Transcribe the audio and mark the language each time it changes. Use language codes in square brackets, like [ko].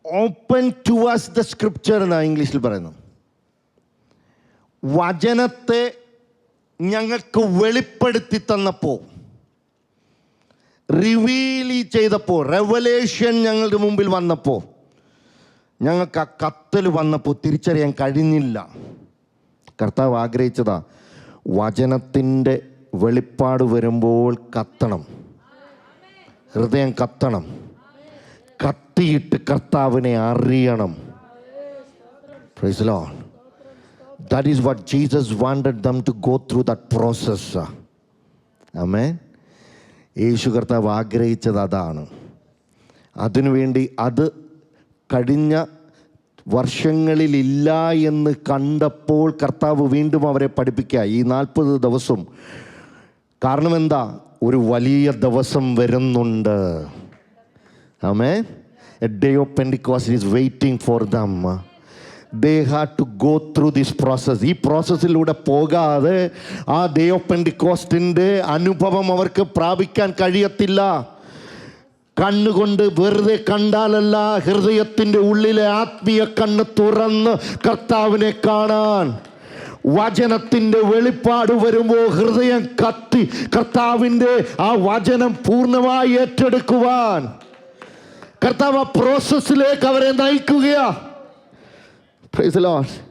[en] open to us the scripture [ml] എന്നാണ് ഇംഗ്ലീഷിൽ പറയുന്നു. വചനത്തെ ഞങ്ങൾക്ക് വെളിപ്പെടുത്തി തന്നപ്പോൾ, റിവീൽ ചെയ്തപ്പോൾ, റെവലേഷൻ ഞങ്ങളുടെ മുമ്പിൽ വന്നപ്പോൾ, ഞങ്ങൾക്ക് ആ കത്തൽ വന്നപ്പോൾ തിരിച്ചറിയാൻ കഴിഞ്ഞില്ല. കർത്താവ് ആഗ്രഹിച്ചതാ, വചനത്തിൻ്റെ വെളിപ്പാട് വരുമ്പോൾ കത്തണം, ഹൃദയം കത്തണം, കത്തിയിട്ട് കർത്താവിനെ അറിയണം. [en] Praise the Lord. That is what Jesus wanted them to go through that process. [ml] Amen. യേശു കർത്താവ് ആഗ്രഹിച്ചത് അതാണ്. അതിനുവേണ്ടി അത് കഴിഞ്ഞ വർഷങ്ങളിലില്ല എന്ന് കണ്ടപ്പോൾ കർത്താവ് വീണ്ടും അവരെ പഠിപ്പിക്കുക ഈ 40 ദിവസം. കാരണം എന്താ? ഒരു വലിയ ദിവസം വരുന്നുണ്ട്. Amen. [en] A day of Pentecost is waiting for them. They had to go through this process. [ml] ഈ പ്രോസസ്സിലൂടെ പോകാതെ ആ ഡേ ഓഫ് പെന്റിക്കോസ്റ്റിൻ്റെ അനുഭവം അവർക്ക് പ്രാപിക്കാൻ കഴിയത്തില്ല. കണ്ണുകൊണ്ട് വെറുതെ കണ്ടാലല്ല, ഹൃദയത്തിൻ്റെ ഉള്ളിലെ ആത്മീയ കണ്ണ് തുറന്ന് കർത്താവിനെ കാണാൻ, വചനത്തിൻ്റെ വെളിപ്പാട് വരുമ്പോൾ ഹൃദയം കത്തി കർത്താവിൻ്റെ ആ വചനം പൂർണ്ണമായി ഏറ്റെടുക്കുവാൻ കർത്താവ് ആ പ്രോസസ്സിലേക്ക് അവരെ നയിക്കുകയാ. [en] Praise the Lord.